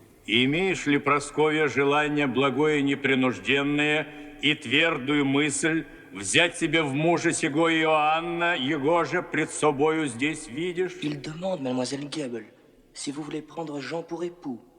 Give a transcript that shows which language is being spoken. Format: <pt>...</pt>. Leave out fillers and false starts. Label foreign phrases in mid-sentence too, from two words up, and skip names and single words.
<ru>Имеешь ли, Прасковья, желание благое и непринужденное и твердую мысль взять себе в мужа сего Иоанна, его же пред собою здесь видишь?</ru> <fr>Il demande, mademoiselle Goebel, si vous voulez prendre Jean pour époux.</fr>